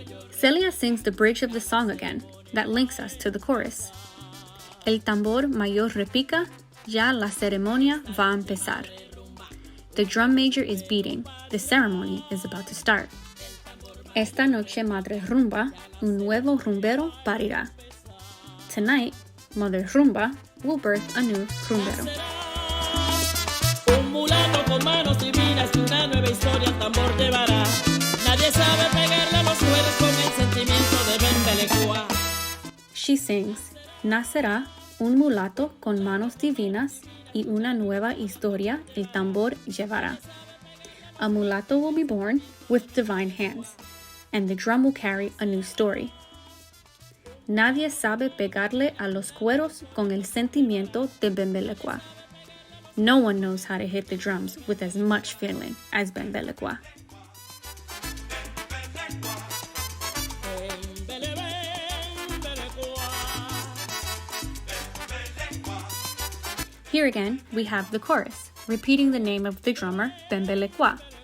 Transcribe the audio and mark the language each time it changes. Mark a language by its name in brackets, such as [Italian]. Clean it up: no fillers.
[English] Celia sings the bridge of the song again, that links us to the chorus. [Spanish] El tambor mayor repica, ya la ceremonia va a empezar. [English] The drum major is beating, the ceremony is about to start. [Spanish] Esta noche madre rumba, un nuevo rumbero parirá. [English] Tonight, Mother Rumba will birth a new rumbero. [Spanish] Un mulato con manos divinas y una nueva historia al tambor llevará. Nadie sabe pegarle a los cueros con el sentimiento de Bembelecoa. [English] She sings, [Spanish] Nacerá un mulato con manos divinas y una nueva historia el tambor llevará. [English] A mulatto will be born with divine hands, and the drum will carry a new story. [Spanish] Nadie sabe pegarle a los cueros con el sentimiento de Bembelecoa. [English] No one knows how to hit the drums with as much feeling as Bembelecoa. Here again, we have the chorus, repeating the name of the drummer, Bembelecoa.